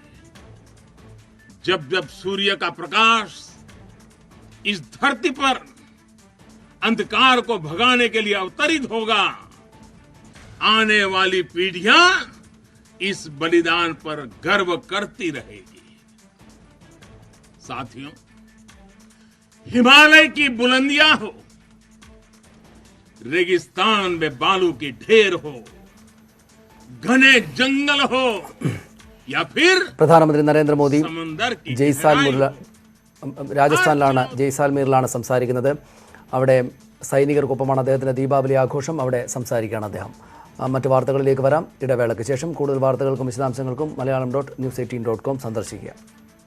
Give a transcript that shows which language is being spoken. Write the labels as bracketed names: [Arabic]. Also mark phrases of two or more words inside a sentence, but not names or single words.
[Hindi] जब जब सूर्य का प्रकाश इस धरती पर अंधकार को भगाने के लिए अवतरित होगा, आने वाली पीढ़ियां इस बलिदान पर गर्व करती रहेगी। साथियों, हिमालय की बुलंदियां हो, रेगिस्तान में बालू की ढेर हो, घने जंगल हो, या फिर [Malayalam] പ്രധാനമന്ത്രി നരേന്ദ്രമോദി [Hindi] समंदर की [Malayalam] ജയ്സാൽമീറിൽ രാജസ്ഥാനിലാണ് ജയ്സാൽമീറിലാണ് സംസാരിക്കുന്നത്. അവിടെ സൈനികർക്കൊപ്പമാണ് അദ്ദേഹത്തിന്റെ ദീപാവലി ആഘോഷം. അവിടെ സംസാരിക്കുകയാണ് അദ്ദേഹം. മറ്റു വാർത്തകളിലേക്ക് വരാം. ഇടവേളയ്ക്ക് ശേഷം കൂടുതൽ വാർത്തകൾക്കും വിശദാംശങ്ങൾക്കും Malayalam.news18.com സന്ദർശിക്കുക.